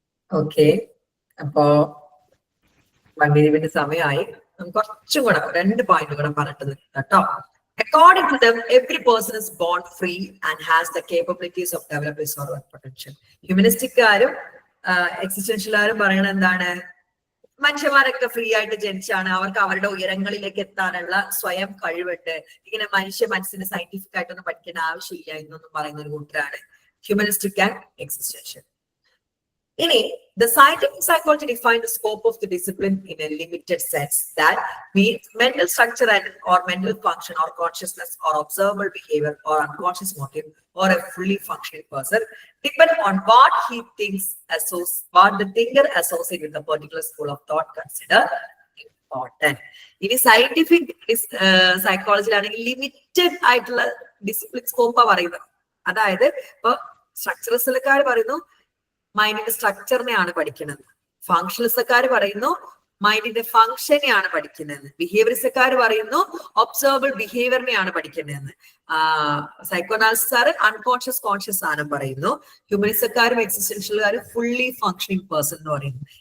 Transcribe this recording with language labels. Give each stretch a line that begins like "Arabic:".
Malayalam: Okay, അപ്പോ വണ്ടിരിവിന്റെ സമയമായി. നമുക്ക് കുറച്ചും കൂടെ 2 പോയിന്റ് കൂടെ പറഞ്ഞിട്ട് കേട്ടോ.
English: According to them, every person is born free and has the capabilities of developing his or her potential.
Malayalam: ഹ്യൂമനിസ്റ്റിക്കാരും എക്സിസ്റ്റൻഷ്യലുകാരും പറയണത് എന്താണ്? മനുഷ്യന്മാരൊക്കെ ഫ്രീ ആയിട്ട് ജനിച്ചാണ്, അവർക്ക് അവരുടെ ഉയരങ്ങളിലേക്ക് എത്താനുള്ള സ്വയം കഴിവുണ്ട്, ഇങ്ങനെ മനുഷ്യ മനസ്സിന് സയന്റിഫിക് ആയിട്ടൊന്നും പഠിക്കേണ്ട ആവശ്യമില്ല എന്നൊന്നും പറയുന്ന ഒരു കൂട്ടരാണ് ഹ്യൂമനിസ്റ്റിക് ആൻഡ് എക്സിസ്റ്റൻഷ്യൽ. ഇനി
English: the scientific psychology defines the scope of the discipline in a limited sense, that means mental structure and or mental function or consciousness or observable behavior or unconscious motive or a fully functioning person depend on what he thinks, what the thinker associates with a particular school of thought consider important.
Malayalam: ഇനി scientific സൈക്കോളജിയിലാണെങ്കിൽ limited ആയിട്ടുള്ള discipline സ്കോപ്പാ പറയുന്നത്. അതായത് ഇപ്പൊ സ്ട്രക്ചറലിസ്റ്റുകാർ പറയുന്നു മൈൻഡിന്റെ സ്ട്രക്ചറിനെയാണ് പഠിക്കുന്നത്, ഫങ്ഷണലിസ്റ്റുകാർ പറയുന്നു മൈൻഡിന്റെ ഫങ്ഷനെയാണ് പഠിക്കുന്നത്, ബിഹേവിയറിസ്റ്റുകാർ പറയുന്നു ഒബ്സർവബിൾ ബിഹേവിയറിനെയാണ് പഠിക്കുന്നതെന്ന്, സൈക്കോനാലിസ്റ്റുകാർ അൺകോൺഷ്യസ് കോൺഷ്യസ് ആണ് പറയുന്നു, ഹ്യൂമനിസ്റ്റുകാരും എക്സിസ്റ്റൻഷ്യലുകാരും ഫുള്ളി ഫങ്ഷനിങ് പേഴ്സൺ എന്ന് പറയുന്നു.